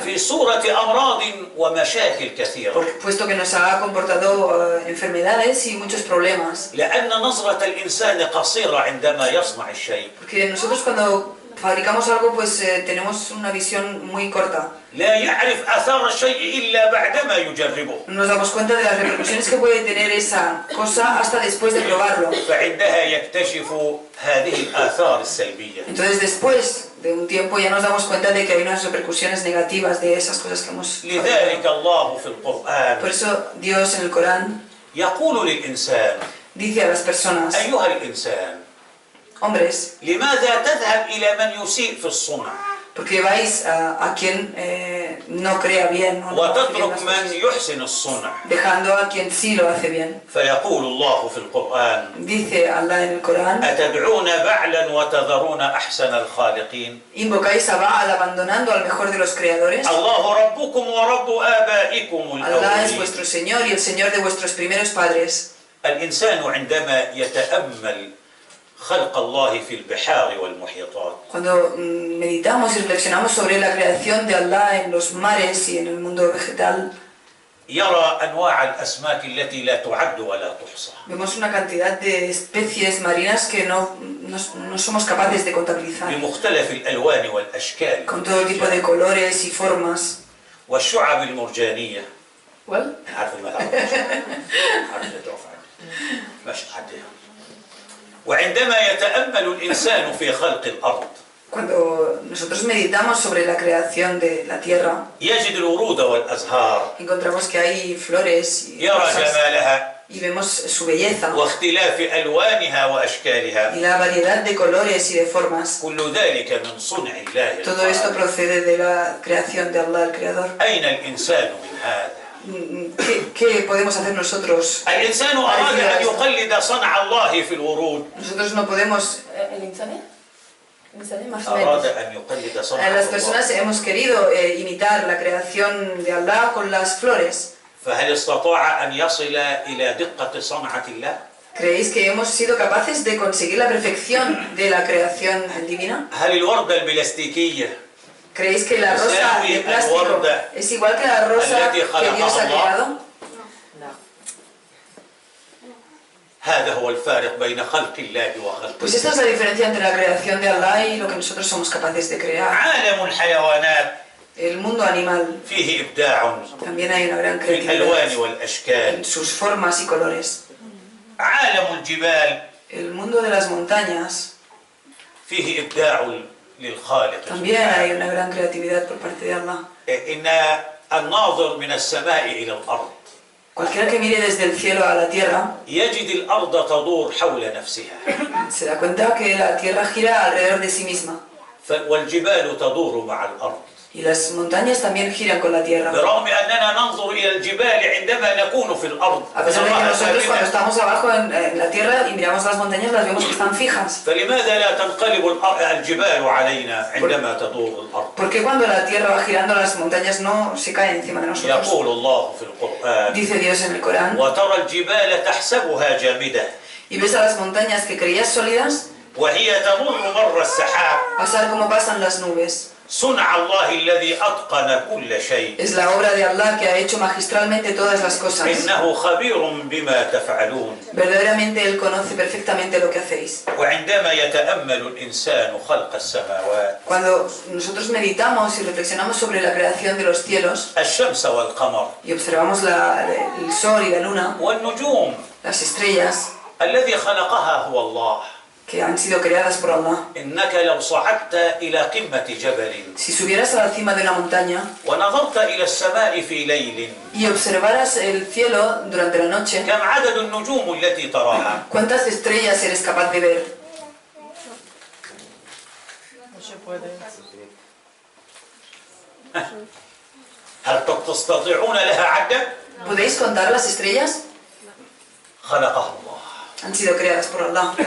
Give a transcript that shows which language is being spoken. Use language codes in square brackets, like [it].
[ar] في صورة أمراض ومشاكل كثيرة. [es] Puesto que nos ha comportado enfermedades y muchos problemas. [ar] لأن نظرة الإنسان قصيرة عندما يصنع الشيء. [es] Porque nosotros cuando fabricamos algo, pues tenemos una visión muy corta. [ar] لا يعرف آثار الشيء إلا بعدما يجربه. [es] No nos damos cuenta de las repercusiones que puede tener esa cosa hasta después de probarlo. [ar] فعندها يكتشف هذه الآثار السلبية. [es] Entonces después de un tiempo ya nos damos cuenta de que hay unas repercusiones negativas de esas cosas que hemos fabricado. [ar] لذلك الله في القرآن [es] Por eso Dios en el Corán [ar] يقول للإنسان: [es] dice a las personas, [ar] أيها الإنسان، [es] hombres, [ar] لماذا تذهب إلى من يسيء في الصنع [es] porque vais a quien no crea bien, no hace bien [ar] وتترك [es] las [ar] من [es] cosas, [ar] يحسن الصنع؟ [es] dejando a quien sí lo hace bien. [ar] فيقول الله في القرآن: [es] Dice Allah en el Corán, [ar] أتدعون بعلا وتذرون أحسن الخالقين. [es] invocáis a Baal abandonando al mejor de los creadores. [ar] الله ربكم ورب آبائكم [es] Allah es [ar] الأولين. [es] vuestro Señor y el Señor de vuestros primeros padres. [ar] الإنسان عندما يتأمل خلق الله في البحار والمحيطات [es] Cuando meditamos y reflexionamos sobre la creación de Allah en los mares y en el mundo vegetal, [ar] يرى أنواع الأسماك التي لا تعد ولا تحصى. [es] Vemos una cantidad de especies marinas que no somos capaces de contabilizar, [ar] بمختلف الألوان والأشكال [es] con todo tipo de colores y formas. [ar] والشعب المرجانية. [es] ¿Cuál? [ar] عارف ما تعرفش. عارف لا تعرف عنها. ماشي عديها. وعندما يتأمل الإنسان في خلق الأرض [es] Cuando nosotros meditamos sobre la creación de la tierra, [ar] يجد الورود والأزهار [es] encontramos que hay flores y [ar] يرى [es] cosas, [ar] جمالها [es] y vemos su belleza [ar] واختلاف ألوانها وأشكالها. [es] y la variedad de colores y de formas. [ar] كل ذلك من صنع الله [es] Todo esto [ar] الخالق. [es] procede de la creación de Allah, el Creador. [ar] أين الإنسان من هذا؟ [es] ¿Qué podemos hacer nosotros? [ar] الإنسان أراد أن يقلد صنع الله في الورود. [es] Nosotros no podemos... ¿El insane? Más o [ar] أراد [es] menos. [ar] أن يقلد صنع [es] Las [ar] الله. [es] personas hemos querido imitar la creación de Allah con las flores. [ar] فهل استطاع أن يصل إلى دقة صنعة الله؟ [es] ¿Creéis que hemos sido capaces de conseguir la perfección de la creación divina? [ar] هل الوردة البلاستيكية [es] ¿Creéis que la rosa de plástico es igual que la rosa que Dios ha creado? [ar] هذا هو الفارق بين خلق الله وخلق [es] Pues esta es la diferencia entre la creación de Allah y lo que nosotros somos capaces de crear. [ar] عالم الحيوانات [es] El mundo animal [ar] فيه إبداع [es] también hay una gran [ar] في الألوان [es] creatividad [ar] والأشكال. [es] en sus formas y colores. [ar] عالم الجبال [es] El mundo de las montañas [ar] فيه إبداع للخالق [es] también hay [ar] سبحانه. [es] una gran creatividad por parte de Allah. [ar] إن الناظر من السماء إلى الأرض [es] Cualquiera que mire desde el cielo a la tierra [ar] يجد الأرض تدور حول نفسها [es] se da cuenta que la tierra gira alrededor de sí misma [ar] والجبال تدور مع الأرض. [es] y las montañas también giran con la tierra. [ar] برغم أننا ننظر إلى الجبال عندما نكون في الأرض [es] A pesar de que [ar] نراها [es] nosotros cuando [ar] ثابتة. [es] estamos abajo en la tierra y miramos las montañas las vemos que están fijas. [ar] فلماذا لا تنقلب الجبال علينا عندما تدور الأرض؟ [es] ¿Por qué cuando la tierra va girando las montañas no se caen encima de nosotros? [ar] يقول الله في القرآن [es] Dice Dios en el Corán. [ar] وترى الجبال تحسبها جامدة [es] Y ves a las montañas que creías sólidas [ar] وهي تمر مر السحاب. [es] pasar como pasan las nubes. [ar] صنع الله الذي أتقن كل شيء. [es] Es la obra de Allah que ha hecho magistralmente todas las cosas. [ar] إنه خبير بما تفعلون. [es] Verdaderamente Él conoce perfectamente lo que hacéis. [ar] وعندما يتأمل الإنسان خلق السماوات [es] Cuando nosotros meditamos y reflexionamos sobre la creación de los cielos [ar] الشمس والقمر [es] y observamos el sol y la luna, [ar] والنجوم [es] las estrellas [ar] الذي خلقها هو الله. [es] que han sido creadas por Allah. [ar] إنك لو صعدت إلى قمة جبل [es] Si subieras a la cima de una montaña [ar] ونظرت إلى السماء في ليل [es] y observaras el cielo durante la noche, [ar] كم عدد النجوم التي تراها؟ [es] ¿cuántas estrellas eres capaz de ver? [ar] هل تستطيعون لها عدا؟ [es] ¿Podéis contar las estrellas? [ar] خلقها الله. [es] Han sido creadas por Allah.